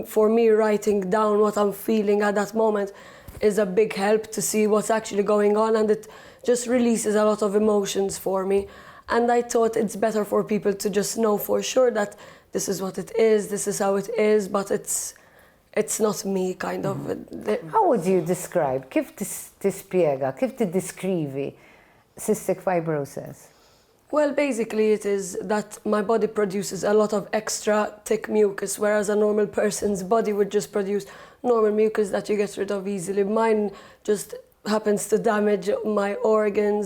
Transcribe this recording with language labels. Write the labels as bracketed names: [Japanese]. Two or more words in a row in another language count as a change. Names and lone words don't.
[English] For me, writing down what I'm feeling at that moment is a big help to see what's actually going on, and it just releases a lot of emotions for me. And I thought it's better for people to just know for sure that this is what it is, this is how it is, but it's not me, kind of. How would you describe, [Maltese] kif tispjega, kif tiddeskrivi [English] cystic fibrosis? Well, basically it is that my body produces a lot of extra thick mucus, whereas a normal person's body would just produce normal mucus that you get rid of easily. Mine just happens to damage my organs.